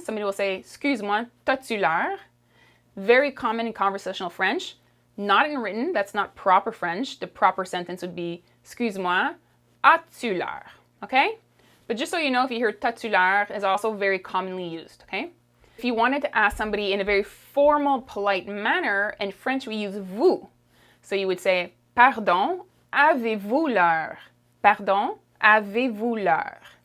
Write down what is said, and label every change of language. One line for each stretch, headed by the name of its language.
English: Somebody will say,
French: excuse-moi, t'as-tu l'heure?
English: Very common in conversational French. Not in written, that's not proper French. The proper sentence would be,
French: excuse-moi, as-tu l'heure?
English: Okay? But just so you know, if you hear
French: t'as-tu l'heure,
English: is also very commonly used, okay? If you wanted to ask somebody in a very formal, polite manner, in French we use vous. So you would say,
French: pardon, avez-vous l'heure? Pardon, avez-vous l'heure?